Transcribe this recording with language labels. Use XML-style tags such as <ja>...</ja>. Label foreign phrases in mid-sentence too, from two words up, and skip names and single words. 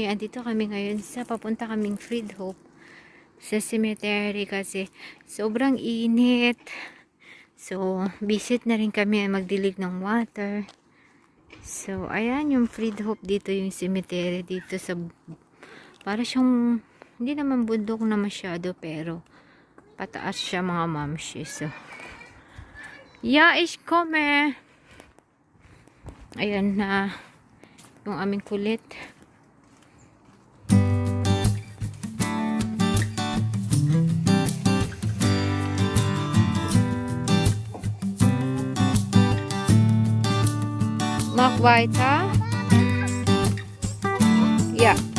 <tl>Andito kami ngayon papunta kaming Friedhof sa cemetery kasi sobrang init. So, visit na rin kami magdilig ng water. So, ayan yung Friedhof dito, yung cemetery dito sa para siyang hindi naman bundok na masyado pero pataas siya mga Momshie.</tl> <de>So, ja, ich komme.</de> <tl>Ayan na yung aming kulit.</tl> <de>Mach weiter. Ja.</de>